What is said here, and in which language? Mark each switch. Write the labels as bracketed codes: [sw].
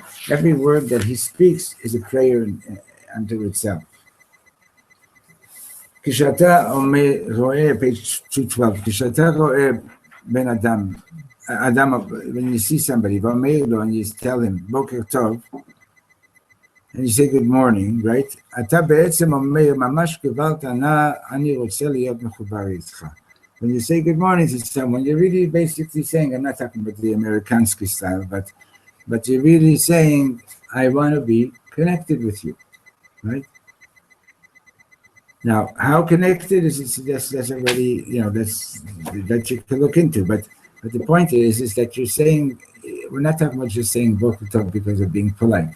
[en] Every word that he speaks is a prayer unto itself. [he] כשאתה רואה, [en] page 212, [he] כשאתה רואה בן אדם, [en] when you see somebody, [he] ואומר לו, [en] and you tell him, [he] בוקר טוב, [en] and you say good morning, right? [he] אתה בעצם אומר, ממש קיבלת ענה, אני רוצה להיות מחובר איתך. [en] When you say good morning to someone, you're really basically saying, I'm not talking about the Amerikansky style, but you're really saying, I want to be connected with you, right? Now, how connected is that's already, that you can look into, but the point is that you're saying, we're not talking about just saying Boker Tov because of being polite.